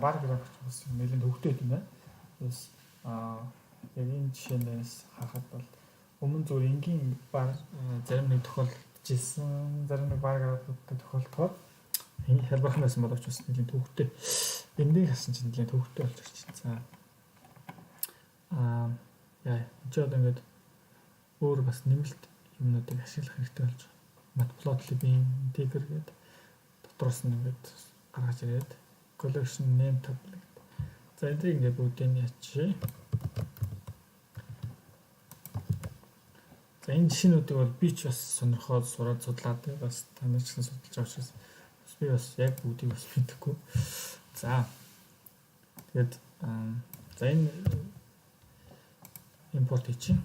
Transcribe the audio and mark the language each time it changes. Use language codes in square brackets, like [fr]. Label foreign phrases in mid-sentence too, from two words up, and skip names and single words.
[mn] Bar график бас нэлийн төвхтэй юм байна. Бас яг энэ жишээнээс харахад бол өмнө зөв энгийн бар зарим нэг тохиолдож ирсэн, зарим нэг бар график тохиолдоход хялбархан байсан боловч бас нэлийн төвхтэй. Эндийг хасан чинь нэлийн төвхтэй болж ирчих. За. Яа, энэ одоо ингээд өөр бас нэмэлт юмнуудыг ашиглах хэрэгтэй болж байна. Matplotlib-ийн integer гэдэг дотроос нь ингээд гаргаж ирээд [en] collection name table. [mn] За энийг ингээд бүгдийг нь ячи. За энэ жишээнүүдийг бол би ч бас сонирхоод сураад судлаад бас танай ч гэсэн судалж байгаа учраас би бас яг бүгдийг бас мэдэхгүй. За. Тэгээд за энэ импорт хийчих.